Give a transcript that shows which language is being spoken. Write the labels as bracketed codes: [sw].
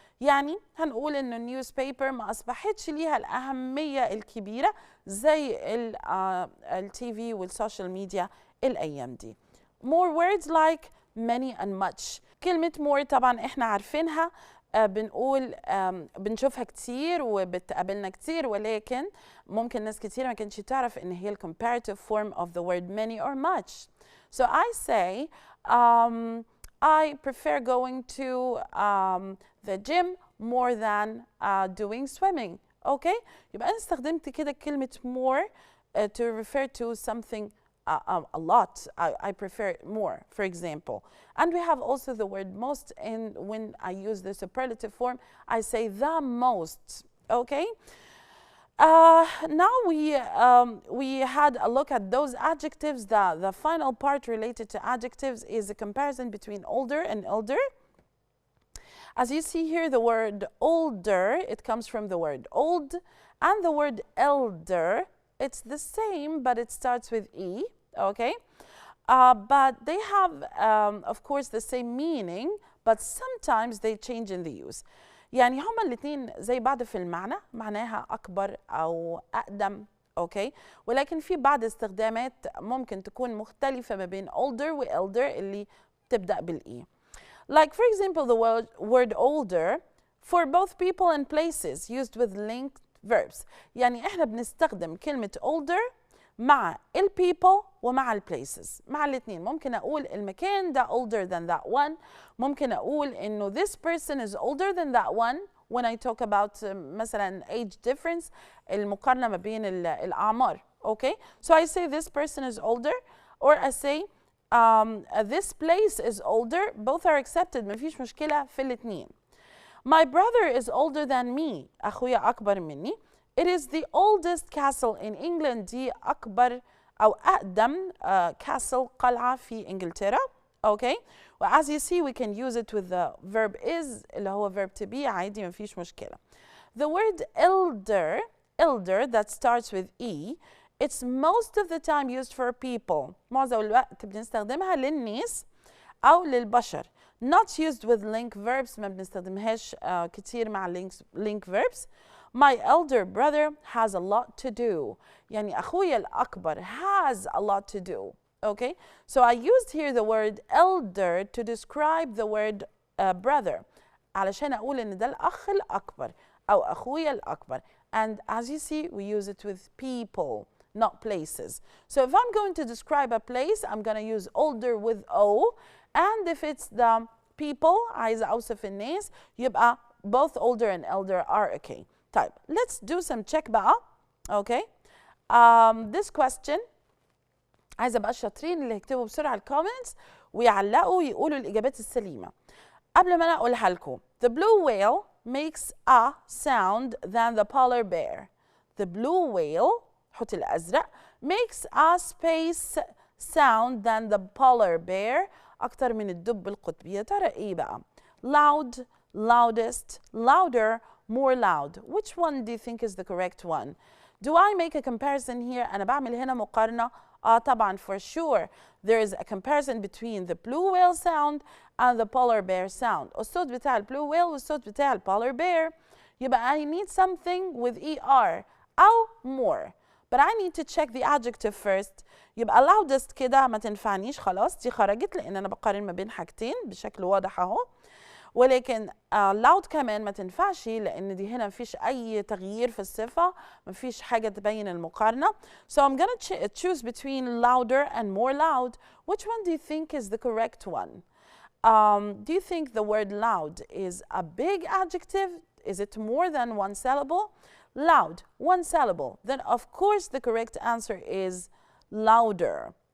[ar] يعني هنقول إنه النيوزبيبر ما أصبحتش ليها الأهمية الكبيرة زي التي في والسوشيال ميديا الأيام دي. [en] More words like many and much. [ar] كلمة more طبعا إحنا عارفينها، بنقول بنشوفها كتير وبتقابلنا كتير، ولكن ممكن ناس كتير ما كانتش تعرف إن هي [en] comparative form of the word many or much. So I say I prefer going to the gym more than doing swimming. Okay? [ar] يبقى أنا استخدمت كده كلمة more [en] to refer to something a lot. I prefer more, for example. And we have also the word most, and when I use the superlative form, I say the most. Okay? Now we had a look at those adjectives. The final part related to adjectives is a comparison between older and elder. As you see here, the word older, it comes from the word old, and the word elder, it's the same, but it starts with E, okay? But they have, of course, the same meaning, but sometimes they change in the use. [ar] يعني هما الاثنين زي بعض في المعنى، معناها أكبر أو أقدم، أوكي؟ ولكن في بعض استخدامات ممكن تكون مختلفة ما بين older و elder اللي تبدأ بالإي. [en] Like for example, the word older for both people and places used with linked verbs. [ar] يعني إحنا بنستخدم كلمة older مع ال people ومع ال places، مع الاثنين. ممكن أقول المكان ده [en] older than that one. [ar] ممكن أقول إنه [en] this person is older than that one when I talk about مثلا age difference، [ar] المقارنة ما بين الأعمار. [en] Okay? So I say this person is older, or I say this place is older. Both are accepted. [ar] ما فيش مشكلة في الاثنين. [en] My brother is older than me. [ar] أخويا أكبر مني. [en] It is the oldest castle in England. [ar] دي أكبر أو أقدم castle، قلعة في إنجلترا. [en] Okay? Well, as you see, we can use it with the verb is اللي هو verb to be [ar] عادي، ما فيش مشكلة. [en] The word elder that starts with E, it's most of the time used for people. [ar] معظم الوقت بنستخدمها للناس أو للبشر. [en] Not used with link verbs، [ar] ما بنستخدمهاش كتير مع [en] link verbs. My elder brother has a lot to do. [ar] يعني أخويا الأكبر [en] has a lot to do. Okay? So I used here the word elder to describe the word brother. [ar] علشان أقول إن ده الأخ الأكبر أو أخويا الأكبر. [en] And as you see, we use it with people, not places. So if I'm going to describe a place, I'm going to use older with O. And if it's the people, [ar] عايزة أوصف الناس، يبقى [en] both older and elder are okay. طيب, let's do some check بقى. Okay? This question، [ar] عايزة بقى الشاطرين اللي يكتبوا بسرعة الكومنتس ويعلقوا ويقولوا الإجابات السليمة. قبل ما أنا أقولها لكم. [en] The blue whale makes a sound than the polar bear. The blue whale، الحوت الأزرق، makes a space sound than the polar bear. [ar] أكتر من الدب القطبي. يا ترى إيه بقى؟ [en] Loud, loudest, louder, more loud. Which one do you think is the correct one? Do I make a comparison here? [ar] أنا بعمل هنا مقارنة. [en] طبعا for sure there is a comparison between the blue whale sound and the polar bear sound. [ar] الصوت بتاع الblue whale والصوت بتاع الpolar bear. [en] يبقى I need something with ER أو more. But I need to check the adjective first. [ar] يبقى loudest كده ما تنفعنيش، خلاص دي خرجت لأن أنا بقارن ما بين حاجتين بشكل واضح أهو. ولكن loud كمان ما تنفعش لأن دي هنا مفيش أي تغيير في الصفة، مفيش حاجة تبين المقارنة. [en] So I'm gonna choose between louder and more loud. Which one do you think is the correct one? Do you think the word loud is a big adjective? Is it more than one syllable? Loud, one syllable. Then of course the correct answer is louder.